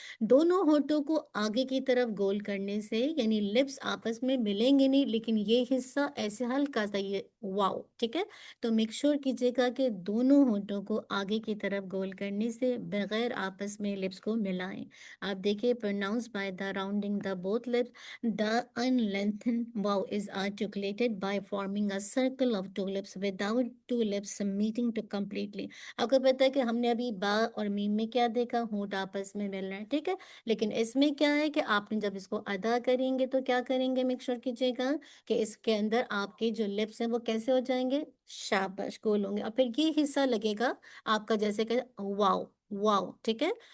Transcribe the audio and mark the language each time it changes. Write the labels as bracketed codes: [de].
[hi] दोनों होठों को आगे की तरफ गोल करने से, यानी लिप्स आपस में मिलेंगे नहीं, लेकिन ये हिस्सा ऐसे हल्का सा, ये वाओ। ठीक है। तो मेक श्योर कीजिएगा कि दोनों होठों को आगे की तरफ गोल करने से बगैर आपस में लिप्स को मिलाएं। आप देखिए, [en] Pronounce by the rounding the both lips. The unlengthened vowel is articulated by forming a circle of two lips without two lips meeting to completely. [hi] आपको पता है कि हमने अभी बा और मीम में क्या देखा, होंठ आपस में मिल रहे हैं। ठीक है, लेकिन इसमें क्या है कि आपने जब इसको अदा करेंगे तो क्या करेंगे, मेक श्योर कीजिएगा कि इसके अंदर आपके जो लिप्स हैं वो कैसे हो जाएंगे, शाबाश, गोल होंगे। और फिर ये हिस्सा लगेगा आपका जैसे कि वाओ, वाओ। ठीक है।